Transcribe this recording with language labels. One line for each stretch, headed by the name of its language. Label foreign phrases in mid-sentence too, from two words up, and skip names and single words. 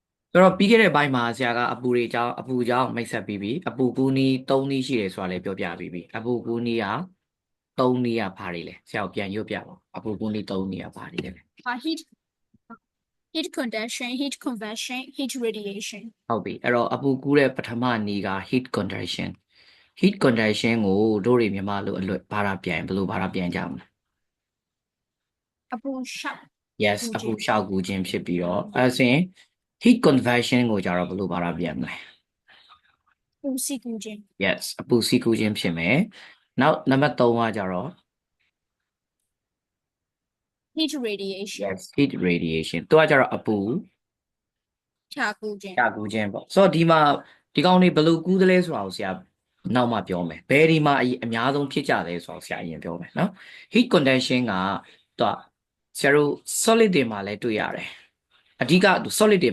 Burmese: ဆိုတော့ပြီးခဲ့တဲ့ဘိုင်းမှာဆရာကအပူတွေအကြောင်းမိတ်ဆက်ပြီးပြီအပူကူးနီး3နီးရှိတယ်ဆိုတာလည်းပြောပြပြီးပြီအပူကူးနီးက3နီးကဘာတွေလဲဆရာကိုပြန်ရွတ်ပြပါအပူကူးနီး3နီးကဘာတွေလဲ
English: heat conduction, heat convection, heat radiation
Burmese: ဟုတ်ပြီအဲ့တော့အပူကူးတဲ့ပထမနီးက
English: heat conduction
Burmese: ကိုတို့တွေမြန်မာလိုအလွတ်ဘာသာပြန်ဘယ်လိုဘာသာပြန်ကြမလဲ အပူလျှောက် yes ကူး အပူ ခြင်း လျှောက်ကူးခြင်းဖြစ်ပြီးတော့အဲဆိုရင်
English: heat convection
Burmese: ကိုကြတော့ဘယ်လိုဘာသာပြန်မလဲ ပူစီကူးခြင်း yes အပူစီးကူးခြင်းဖြစ်မယ်နောက်နံပါတ်3ကကြတော့
English: heat radiation
Burmese: yes
English: heat radiation
Burmese: သူကကြတော့အပူ ဖြာကူးခြင်း ကြာကူးခြင်းပေါ့ဆိုတော့ဒီကောင်တွေဘယ်လိုကူးသလဲဆိုတာကိုဆရာနောက်မှပြောမယ်ဘယ်ဒီမှာအများဆုံးဖြစ်ကြလဲဆိုတော့ဆရာအရင်ပြောမယ်နော်
English: heat conduction
Burmese: ကသူကဆရာတို့ solid တွေမှာလည်းတွေ့ရတယ်အဓိက solid တွေ